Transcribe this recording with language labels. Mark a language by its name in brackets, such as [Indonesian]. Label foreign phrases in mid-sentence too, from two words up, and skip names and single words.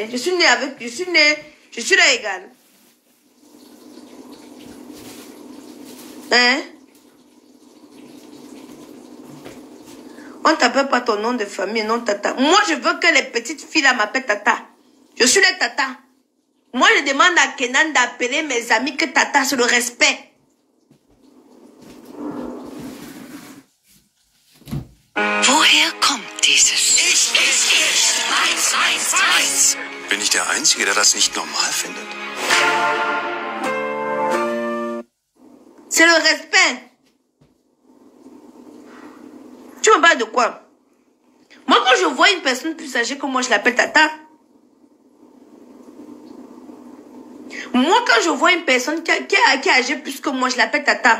[French] Je suis là égale. Hein? On ne t'appelle pas ton nom de famille, non tata. Moi, je veux que les petites filles là m'appellent tata. Je suis les tata. Moi, je demande à Kenan d'appeler mes amis que tata, c'est le respect. [German] Woher kommt dieses? Ich. Bin ich der Einzige, der das nicht normal findet? [French] C'est le respect. Tu me parles de quoi? Moi, quand je vois une personne plus âgée que moi, je l'appelle tata. Moi, quand je vois une personne qui est âgée plus que moi, je l'appelle tata.